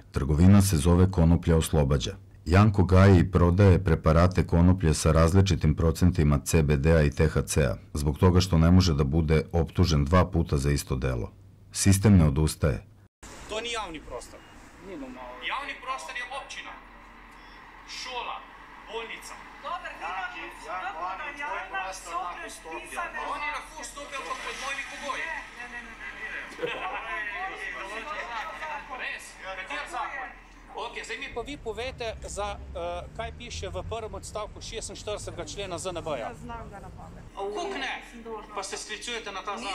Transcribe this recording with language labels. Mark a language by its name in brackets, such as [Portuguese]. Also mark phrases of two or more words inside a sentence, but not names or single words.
[Serbian] Trgovina se zove Konoplja oslobađa. Janko gaji i prodaje preparate konoplje sa različitim procentima CBD-a i THC-a, zbog toga što ne može da bude optužen 2 puta za isto delo. Sistem ne odustaje. [Slovenian] To ni javni prostor. Javni prostor je općina, šola, bolnica. Dobar, Oni lahko stopijo pa pod mojimi pogoji. Res? Kater zakon? Ok, zdaj mi pa vi povete, kaj piše v prvem odstavku 46. člena ZNB-ja. Znam ga na pamet. Koliko ne? Pa se sklicujete na ta zakon.